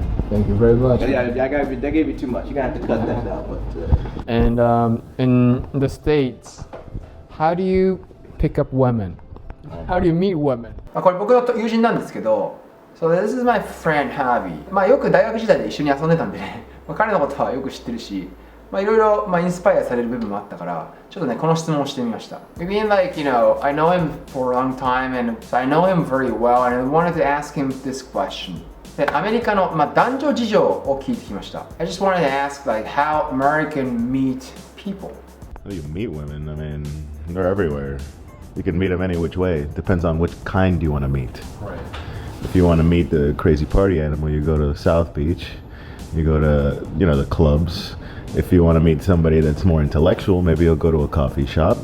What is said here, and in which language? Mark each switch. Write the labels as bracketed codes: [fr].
[en] Thank you very much. Yeah, they gave you too much. You're gonna have to cut that out. But And in the States, how do you pick up women? How do you meet women? [ja] これ僕の友人なんですけど、 [en] So this is my friend Harvey。 [ja] よく大学時代で一緒に遊んでたんでね、彼のことはよく知ってるし、いろいろインスパイアされる部分もあったから、ちょっとねこの質問をしてみました。 [en] I mean, like, you know, I know him for a long time, and so I know him very well, and I wanted to ask him this question. [ja] で、アメリカの男女事情を聞いてきました。 [en] I just wanted to ask, like, how Americans meet people. How do you meet women? I mean, they're everywhere. You can meet them any which way. Depends on which kind you want to meet. Right. If you want to meet the crazy party animal, you go to South Beach. You go to, the clubs. If you want to meet somebody that's more intellectual, maybe you'll go to a coffee shop.